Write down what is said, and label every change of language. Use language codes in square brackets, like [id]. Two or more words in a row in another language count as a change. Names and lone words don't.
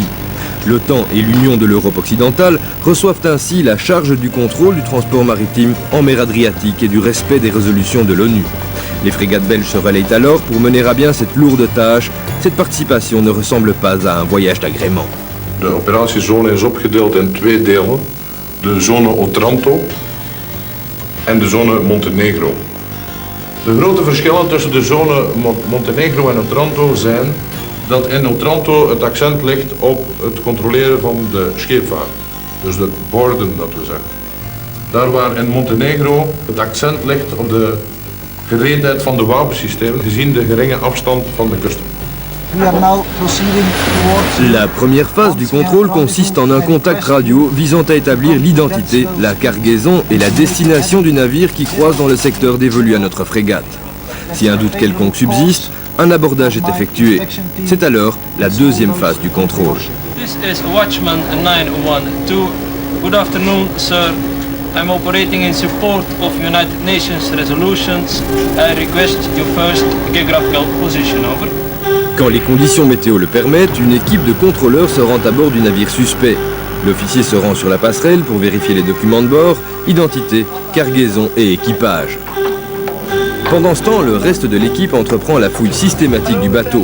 [fr] L'OTAN et l'Union de l'Europe occidentale reçoivent ainsi la charge du contrôle du transport maritime en mer Adriatique et du respect des résolutions de l'ONU. Les frégates belges se relayent alors pour mener à bien cette lourde tâche. Cette participation ne ressemble pas à un voyage d'agrément. [nl] De operatiezone is opgedeeld in 2 delen. De zone Otranto en de zone Montenegro. De grote verschillen tussen de zone Montenegro en Otranto zijn dat in Otranto het accent ligt op het controleren van de scheepvaart. Dus de borden, dat we zeggen. Daar waar in Montenegro het accent ligt op de gereedheid van de wapensystemen, gezien de geringe afstand van de kust. [fr] La première phase du contrôle consiste en un contact radio visant à établir l'identité, la cargaison et la destination du navire qui croise dans le secteur dévolu à notre frégate. Si un doute quelconque subsiste, un abordage est effectué. C'est alors la deuxième phase du contrôle. [en] This is Watchman 912. Good afternoon, sir. I'm operating in support of United Nations resolutions. I request your first geographical position, over. [fr] Quand les conditions météo le permettent, une équipe de contrôleurs se rend à bord du navire suspect. L'officier se rend sur la passerelle pour vérifier les documents de bord, identité, cargaison et équipage. Pendant ce temps, le reste de l'équipe entreprend la fouille systématique du bateau.